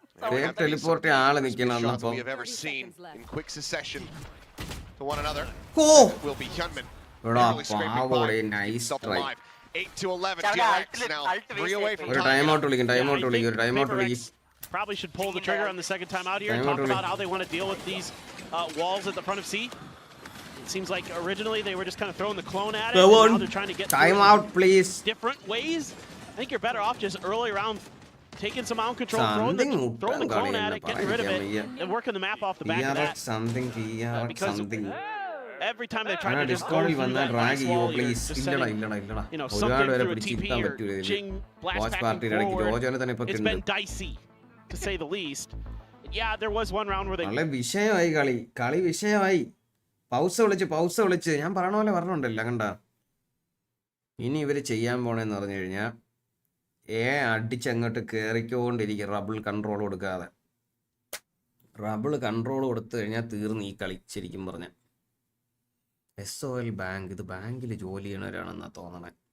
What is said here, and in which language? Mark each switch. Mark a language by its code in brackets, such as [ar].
[ml] Fake teleport ആള് നിൽക്കണന്നപ്പോ. [en] We have ever seen in quick succession to one another. Will be Hyunmin. [ml] എടാ പാവോടെ nice try. [en] 8-11 DRX now. 3 away from [ml] ഒരു time out വിളിക്കും. ഒരു time out വിളിക്കും. [en] Probably should pull the trigger on the second time out here and talk about how they want to deal with these walls at the front of C. It seems like originally they were just kind of throwing the clone at it, and now they're trying to get time out, please. Different ways. I think you're better off just early round taking some mount control, throwing the clone at it, getting rid of it, and working the map off the back of that. Something. Every time they try to just go through that nice wall, you're just sending, you know, something through a TP or Jing blast packing forward. It's been dicey, to say the least. Yeah, there was one round where they... [ml] വിഷയമായി കളി വിഷയമായി. Pause വിളിച്ച് ഞാൻ പറഞ്ഞ പോലെ പറഞ്ഞുണ്ടല്ലോ കണ്ട. ഇനി ഇവര് ചെയ്യാൻ പോണെന്ന് പറഞ്ഞു കഴിഞ്ഞാൽ അടിച്ചങ്ങോട്ട് കയറിക്കൊണ്ടിരിക്കും റബിൾ കൺട്രോൾ കൊടുക്കാതെ. റബിൾ കൺട്രോൾ കൊടുത്തു കഴിഞ്ഞാൽ തീർന്ന് ഈ കളി. ശരിക്കും പറഞ്ഞ SOL ബാങ്ക്, ഇത് ബാങ്കിൽ ജോലി ചെയ്യണവരാണെന്നാ തോന്നണേ.